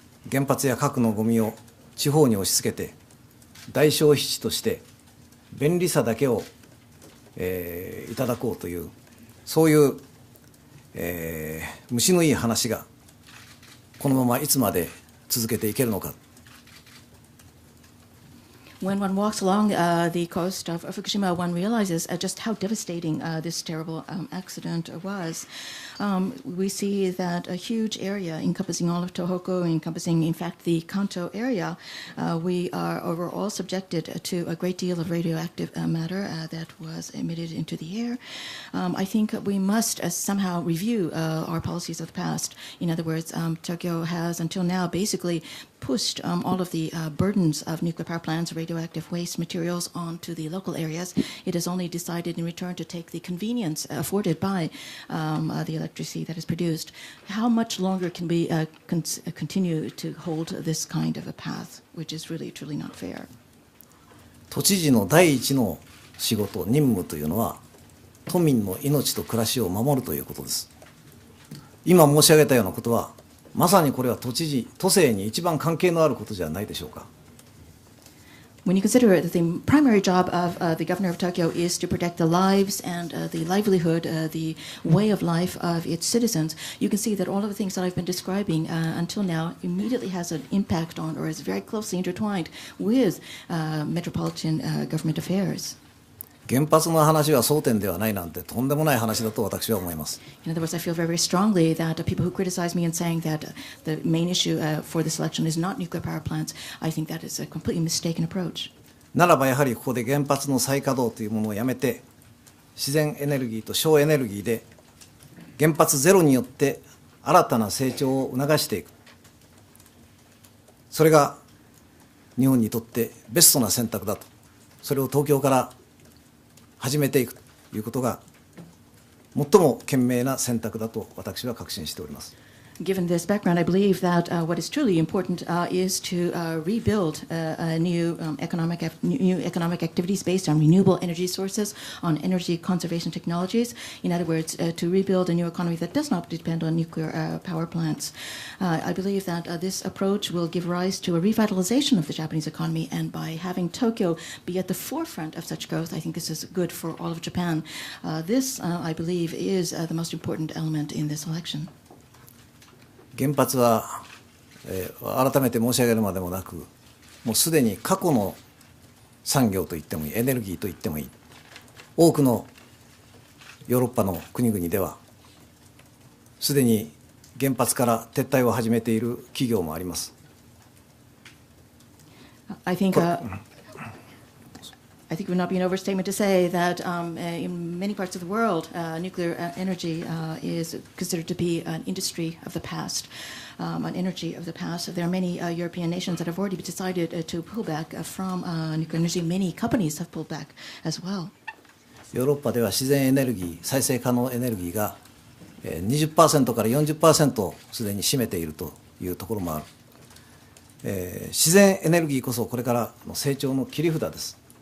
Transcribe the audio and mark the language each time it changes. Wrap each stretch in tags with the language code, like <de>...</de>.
<ja>原発や核のゴミを地方に押し付けて大消費地として便利さだけを、いただこうというそういう、虫のいい話がこのままいつまで続けていけるのか。</ja> <en>When one walks along the coast of Fukushima, one realizes just how devastating this terrible accident was. We see that a huge area encompassing all of Tohoku, encompassing, in fact, the Kanto area, we are overall subjected to a great deal of radioactive matter that was emitted into the air. I think we must somehow review our policies of the past. In other words, Tokyo has until now basically pushed all of the burdens of nuclear power plants, radioactive waste materials onto the local areas. It has only decided in return to take the convenience afforded by the electricity that is produced. How much longer can we continue to hold this kind of a path, which is really, truly not fair?</en> <ja>都知事の第一の仕事、任務というのは、都民の命と暮らしを守るということです。今申し上げたようなことは、まさにこれは都知事、都政に一番関係のあることじゃないでしょうか。</ja> <en>When you consider that the primary job of the governor of Tokyo is to protect the lives and the livelihood, the way of life of its citizens, you can see that all of the things that I've been describing until now immediately has an impact on or is very closely intertwined with metropolitan government affairs.</en> <ja>原発の話は争点ではないなんてとんでもない話だと私は思います。</ja> <en>In other words, I feel very, very strongly that people who criticize me and saying that the main issue for this election is not nuclear power plants, I think that is a completely mistaken approach.</en> <ja>ならばやはりここで原発の再稼働というものをやめて、自然エネルギーと省エネルギーで原発ゼロによって新たな成長を促していく。それが日本にとってベストな選択だと。それを東京から始めていくということが最も賢明な選択だと私は確信しております。</ja> <en>Given this background, I believe that what is truly important is to rebuild new economic activities based on renewable energy sources, on energy conservation technologies. In other words, to rebuild a new economy that does not depend on nuclear power plants. I believe that this approach will give rise to a revitalization of the Japanese economy, and by having Tokyo be at the forefront of such growth, I think this is good for all of Japan. This, I believe, is the most important element in this election.</en> <ja>原発は、改めて申し上げるまでもなく、もうすでに過去の産業といってもいい、エネルギーといってもいい、多くのヨーロッパの国々では、すでに原発から撤退を始めている企業もあります。</ja> <en>I think it would not be an overstatement to say that in many parts of the world, nuclear energy is considered to be an industry of the past, an energy of the past. There are many European nations that have already decided to pull back from nuclear energy. Many companies have pulled back as well.</en> <ja>ヨーロッパでは自然エネルギー、再生可能エネルギーが 20% から 40% すでに占めているというところもある。自然エネルギーこそこれからの成長の切り札です。</ja>